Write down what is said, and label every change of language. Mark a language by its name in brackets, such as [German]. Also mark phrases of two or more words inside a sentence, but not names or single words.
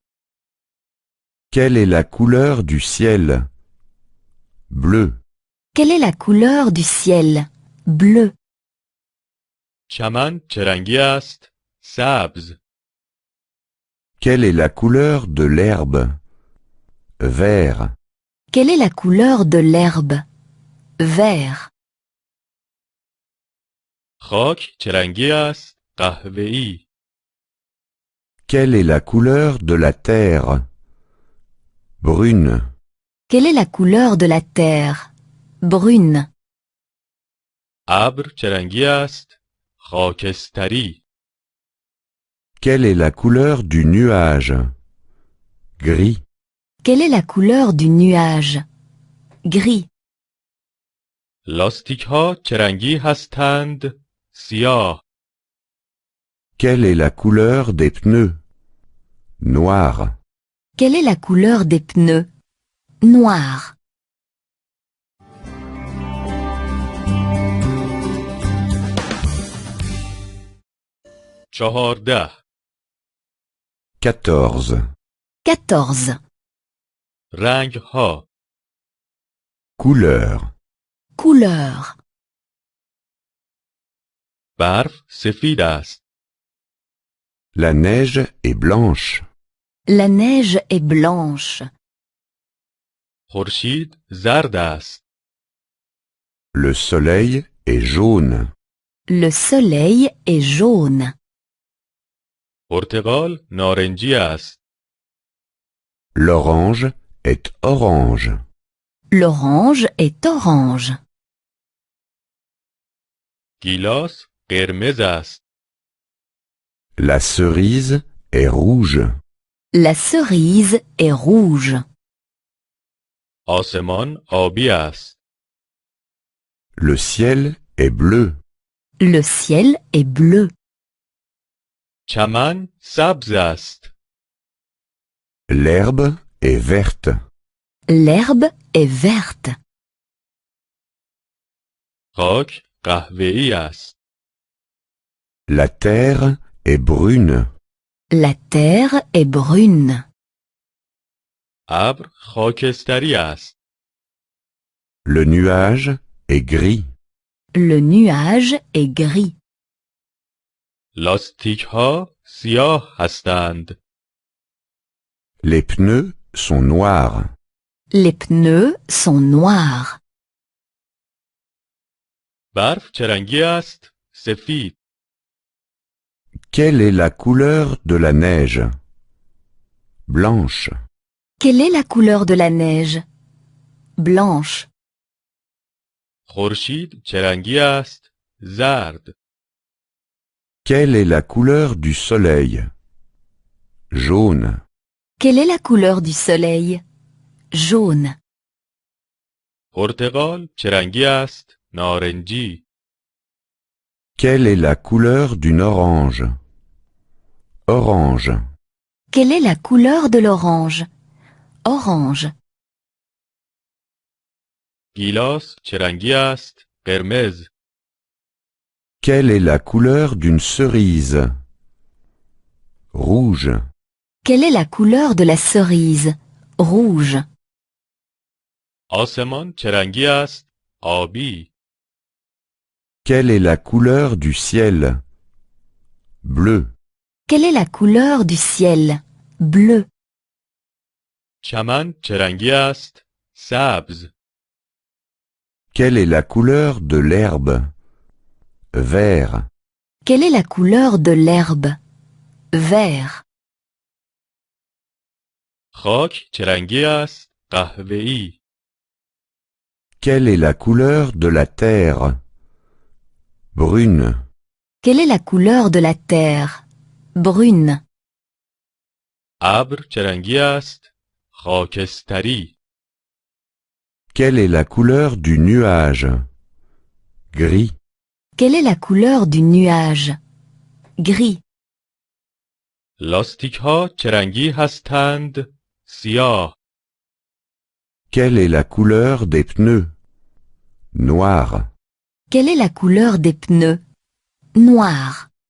[French] Quelle est la couleur du ciel? Bleu. Quelle est la couleur du ciel? Bleu. [Persian] چمن چه رنگی است؟ سبز. [French] Quelle est la couleur de l'herbe? Vert. Quelle est la couleur de l'herbe? Vert. [Persian] خاک چه رنگی است؟ قهوه‌ای. [French] Quelle est la couleur de la terre? Brune. Quelle est la couleur de la terre? Brune. [Persian] ابر چه رنگی است؟ خاکستری. [French] Quelle est la couleur du nuage? Gris. Quelle est la couleur du nuage? Gris. [Persian] لاستیک ها چه رنگی هستند؟ سیاه. [French] Quelle est la couleur des pneus? Noir. Quelle est la couleur des pneus? Noir. [Persian] چهارده. [French] 14. 14. [Persian] رنگ ها. [French] Couleur. Couleur. [Persian] برف سفید است. [French] La neige est blanche. La neige est blanche. [Persian] خورشید زرد است. [French] Le soleil est jaune. Le soleil est jaune. [Persian] پرتقال نارنجی است. [French] L'orange est orange. L'orange est orange. [Persian] گیلاس قرمز است. [French] La cerise est rouge. La cerise est rouge. [Persian] آسمان آبی است. [French] Le ciel est bleu. Le ciel est bleu. [Persian] چمن سبز است. [French] L'herbe est verte. L'herbe est verte. [Persian] خاک قهوه‌ای است. [French] La terre est brune. La terre est brune. [Persian] ابر خاکستری است. [French] Le nuage est gris. Le nuage est gris. [Persian] لاستیک ها سیاه هستند. [French] Les pneus sont noirs. Les pneus sont noirs. [Persian] برف چه رنگی است؟ سفید. [French] Quelle est la couleur de la neige? Blanche. Quelle est la couleur de la neige? Blanche. [Persian] خورشید چه رنگی است؟ زرد. [French] Quelle est la couleur du soleil? Jaune. Quelle est la couleur du soleil? Jaune. [Persian] پرتقال چه رنگی است؟ نارنجی. [French] Quelle est la couleur d'une orange? Orange. Quelle est la couleur de l'orange? Orange. [Persian] گیلاس چه رنگی است؟ قرمز. [French] Quelle est la couleur d'une cerise? Rouge. Quelle est la couleur de la cerise? Rouge. [Persian] آسمان چه رنگی است؟ آبی. [French] Quelle est la couleur du ciel? Bleu. Quelle est la couleur du ciel? Bleu. [Persian] چمن چه رنگی است؟ سبز. [French] Quelle est la couleur de l'herbe? Vert. Quelle est la couleur de l'herbe? Vert. [Persian] خاک چه رنگی است؟ قهوه‌ای. [French] Quelle est la couleur de la terre? Brune. Quelle est la couleur de la terre? Brune. [Persian] ابر چه رنگی است؟ خاکستری. [French] Quelle est la couleur du nuage? Gris. Quelle est la couleur du nuage? Gris. [Persian] لاستیک ها چه رنگی هستند؟ سیاه. [French] Quelle est la couleur des pneus? Noir. Quelle est la couleur des pneus? Noir.